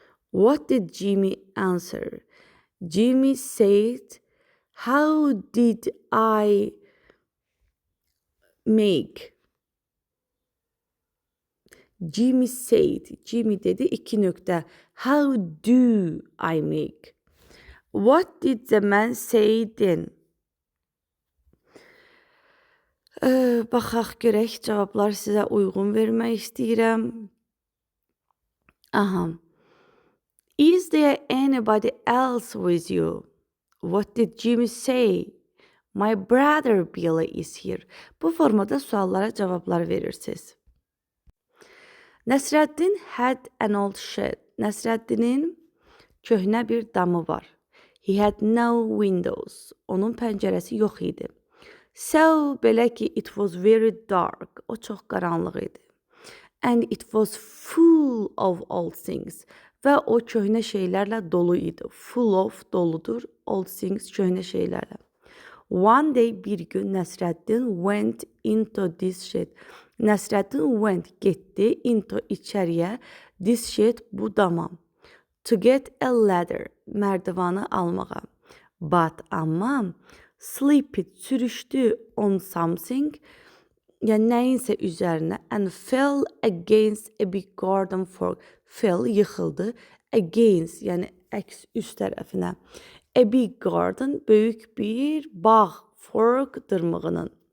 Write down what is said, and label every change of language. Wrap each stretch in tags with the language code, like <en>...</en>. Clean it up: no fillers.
<en>What did Jimmy answer? Jimmy said, how did I make? Jimmy said,</en> <az>Jimmy dedi, 2 nöqtə.</az> <en>How do I make? What did the man say then?</en> <az>Baxaq görək, cavablar sizə uyğun vermək istəyirəm. Aha.</az> <en>Is there anybody else with you? What did Jimmy say? My brother Billy is here.</en> <az>Bu formada suallara cavablar verirsiniz.</az> <en>Nəsrəddin had an old shed.</en> <az>Nəsrəddinin köhnə bir damı var.</az> <en>He had no windows.</en> <az>Onun pəncərəsi yox idi.</az> <en>So,</en> <az>belə ki,</az> <en>it was very dark.</en> <az>O çox qaranlıq idi.</az> <en>And it was full of old things.</en> <az>və o köhnə şeylərlə dolu idi. Full of doludur.</az> <en>Old things</en> <az>köhnə şeylərlə.</az> <en>One day</en> <az>bir gün</az> <en>Nəsrəddin went into this shed. Nəsrəddin went getdi into içəriyə this shed</en> <az>bu dama.</az> <en>To get a ladder</en> <az>mərdivanı almağa.</az> <en>But amma slipped sürüşdü on something</en> <az>yəni nəyinsə üzərinə</az> <en>and fell against a big garden fork.</en> <az>Fell yıxıldı against yəni əks üst tərəfinə.</az> <en>A big garden</en> <az>böyük bir bağ</az> <en>fork dırmığının.</en>